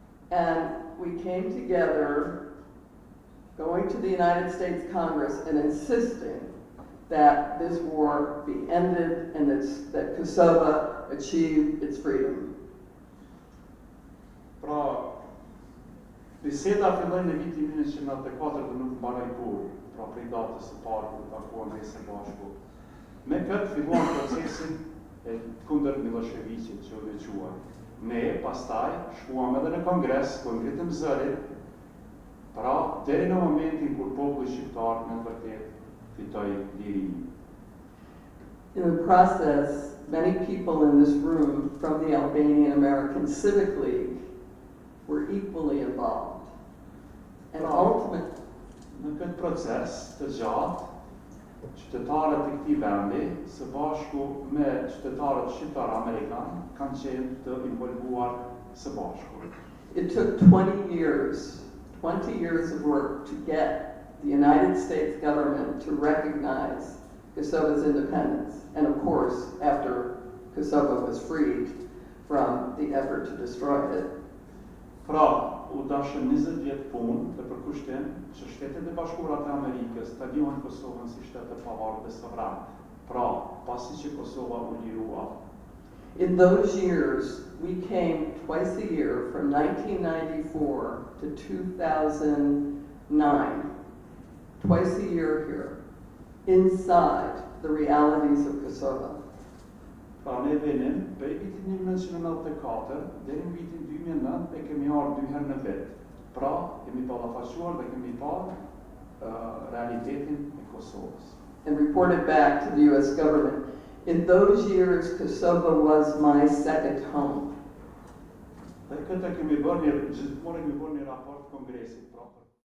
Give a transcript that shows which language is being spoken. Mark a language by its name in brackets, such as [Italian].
[English] And we came together, going to the United States Congress and insisting that this war be ended and that Kosovo achieve its freedom. [Albanian] Pra, biseda filloi në vitin 1994 dhe nuk mbaroi kurrë, pra prej datës së parë kur takuam me së bashku. Me këtë filluam procesin e kundër Miloševićit që u veçuar. Ne pastaj shkuam edhe në Kongres, ku ngritëm zërin, pra deri në momentin kur populli shqiptar në vërtet fitoi lirinë. [English] In the process, many people in this room from the Albanian American Civic League were equally involved. And ultimately, [Albanian] në këtë proces të gjatë, qytetarët e këtij vendi, së bashku me qytetarët shqiptar amerikan, kanë qenë të involvuar së bashku. [English] It took 20 years of work to get the United States government to recognize Kosovo's independence, and of course, after Kosovo was freed from the effort to destroy it. [Albanian] Pra, u dashën 20 vjet punë dhe përkushtim që Shtetet e Bashkuara të Amerikës ta njohin Kosovën si shtet të pavarur dhe sovran. Pra, pasi që Kosova u lirua. [English] In those years, we came twice a year from 1994 to 2009, twice a year here, inside the realities of Kosovo. [Albanian] Pra, ne venim, prej vitin 1994 deri në vitin 2009 e kemi ardhur 2 herë në vit. Pra, kemi ballafaqsuar dhe kemi parë realitetin e Kosovës. [English] And reported back to the US government. In those years, Kosovo was my second home. [Albanian] Dhe këtë kemi bërë gjithmonë kemi bërë një raport kongresit proper.